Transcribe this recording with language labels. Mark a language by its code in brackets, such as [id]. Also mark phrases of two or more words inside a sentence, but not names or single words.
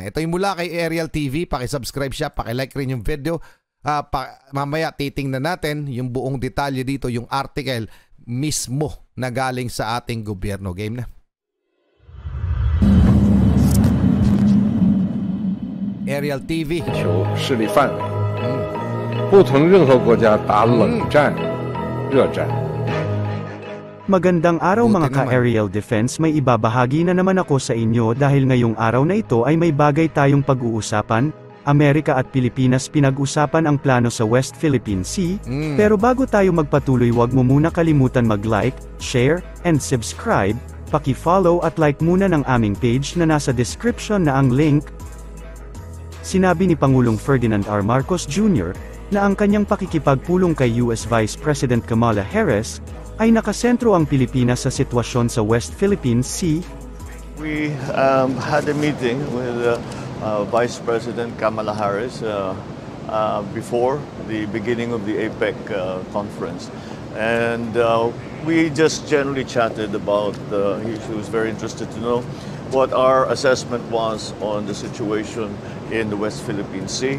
[tl] Ito yung mula kay Ariel TV. Pakisubscribe siya, pakilike rin yung video. Mamaya titingnan natin yung buong detalye dito, yung article mismo na galing sa ating gobyerno. Game na. Ariel TV. [zh] 球势力范围，不同任何国家打冷战、热战。 [tl] Magandang araw mga ka-aerial defense, may ibabahagi na naman ako sa inyo dahil ngayong araw na ito ay may bagay tayong pag-uusapan. Amerika at Pilipinas pinag-usapan ang plano sa West Philippine Sea, pero bago tayo magpatuloy, wag mo muna kalimutan mag- [en] like, share, and subscribe. [tl] Paki-follow at like muna ng aming page na nasa description na ang link. Sinabi ni Pangulong Ferdinand R. Marcos Jr. na ang kanyang pakikipagpulong kay US Vice President Kamala Harris ay nakasentro ang Pilipinas sa sitwasyon sa West Philippine Sea. [en] We had a meeting with Vice President Kamala Harris before the beginning of the APEC conference. And we just generally chatted about the issue. He was very interested to know what our assessment was on the situation in the West Philippine Sea.